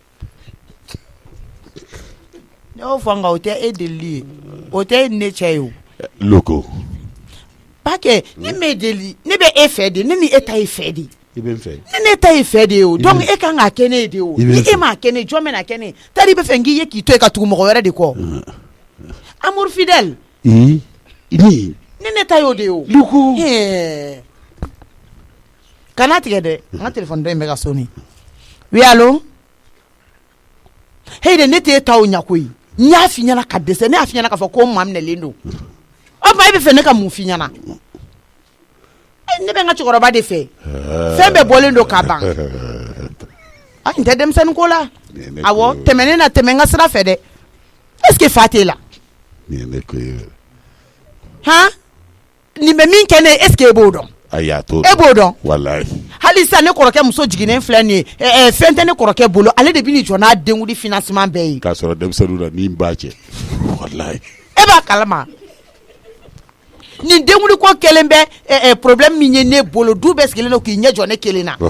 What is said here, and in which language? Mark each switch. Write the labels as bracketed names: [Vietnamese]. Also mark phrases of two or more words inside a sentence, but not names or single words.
[Bambara] ne y'o fɔ nka o tɛ e delili ye o tɛ ne cɛ ye o loko Pake, ne me deli, ne be e fɛ de, ne ni e ta ye fɛ de. I bɛ n fɛ. Ne ta ye fɛ de o. Donc e kan ka kɛnɛ de o. Ni e ma kɛnɛ, jɔn bɛ na kɛnɛ. Tari bɛ fɛ n k'i ye k'i to e ka tugu mɔgɔ wɛrɛ de kɔ. [French] Amour fidèle. [Bambara] Ni. Ne ta y'o de o. Luku. Kana tigɛ dɛ. N ka téléphone dɔ in bɛ ka soni. [French] Oui, allo? [Bambara] Hey de ne t'e ta o ɲa koyi. N y'a f'i ɲɛna ka dɛsɛ, ne y'a f'i ɲɛna k'a fɔ ko n maminɛlen don. O ma e bɛ fɛ ne ka mun f'i ɲɛna? Ne bɛ n ka cɛkɔrɔba de fɛ. Fɛn bɛɛ bɔlen don ka ban. N tɛ denmisɛnnin ko la. Awɔ, tɛmɛnen na tɛmɛ n ka sira fɛ dɛ. [French] Est-ce que [Bambara] fa t'e la? Nin ye ne ko ye. Han? Nin bɛ min kɛ ne ye, [French] est-ce que [Bambara] e b'o dɔn? Ayi, a t'o dɔn. E b'o dɔn? Walayi. Hali sisan ne kɔrɔkɛ muso jiginnen filɛ nin ye, fɛn tɛ ne kɔrɔkɛ bolo, ale de bɛ nin jɔ n'a denkundi financement bɛɛ ye. K'a sɔrɔ denmisɛnninw na min b'a cɛ. Walayi. E b'a kalama. Nin denkundi ko kelen bɛ problème min ye ne bolo, du bɛɛ sigilen don k'i ɲɛ jɔ ne kelen na.